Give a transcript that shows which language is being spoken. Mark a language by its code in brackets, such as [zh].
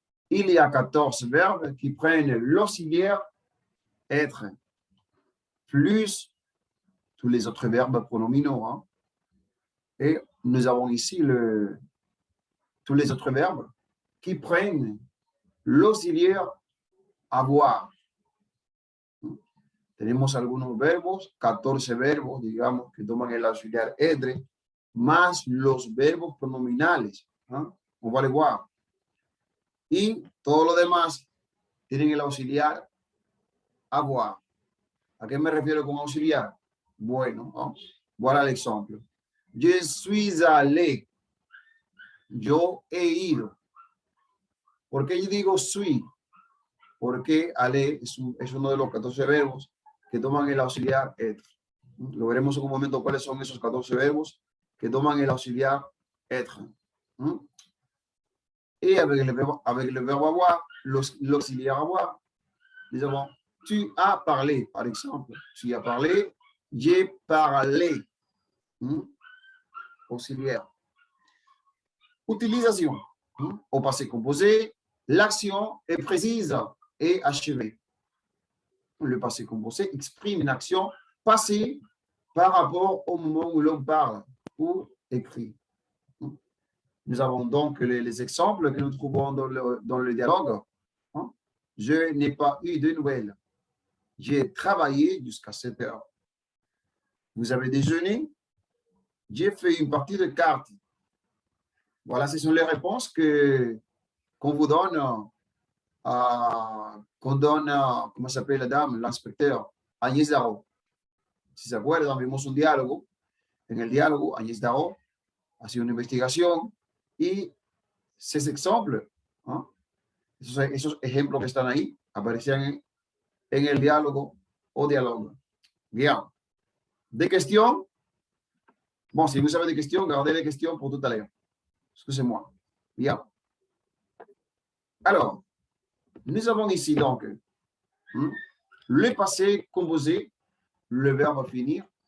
[fr] Il y a 14 verbes qui prennent l'auxiliaire être plus tous les autres verbes pronominaux. Hein. Et nous avons ici tous les autres verbes qui prennent l'auxiliaire avoir. [es] Tenemos algunos verbos, 14 verbos, digamos, que toman el auxiliar être, más los verbos pronominales. ¿Eh? [fr] On va le voir. [es] Y todo lo demás tienen el auxiliar avoir. ¿A qué me refiero con auxiliar? Bueno, ¿no? [fr] Voilà l'exemple. Je suis allé. [es] Yo he ido. ¿Por qué yo digo suis? Porque aller es uno de los 14 verbos que toman el auxiliar être. Lo veremos en un momento cuáles son esos 14 verbos que toman el auxiliar être. [fr] Et avec le verbe avoir, l'auxiliaire avoir, nous avons tu as parlé, par exemple. Tu as parlé, j'ai parlé. Auxiliaire. Utilisation. Au passé composé, l'action est précise et achevée. Le passé composé exprime une action passée par rapport au moment où l'on parle ou écrit. Nous avons donc les exemples que nous trouvons dans le dialogue. Je n'ai pas eu de nouvelles. J'ai travaillé jusqu'à 7 heures. Vous avez déjeuné? J'ai fait une partie de cartes. Voilà, ce sont les réponses qu'on vous donne, comment s'appelle la dame, l'inspecteur, Agnès Darro. [es] Si se acuerdan, vimos un diálogo. En el diálogo, Agnès Darro hacía una investigación y esos ejemplos, ¿no? esos ejemplos que están ahí aparecían en el diálogo o diálogo. [fr] Bien. Des questions? Bon, si vous avez des questions, gardez les questions pour tout à l'heure. Excusez-moi. Bien. Alors, nous avons ici donc le passé composé, le verbe finir.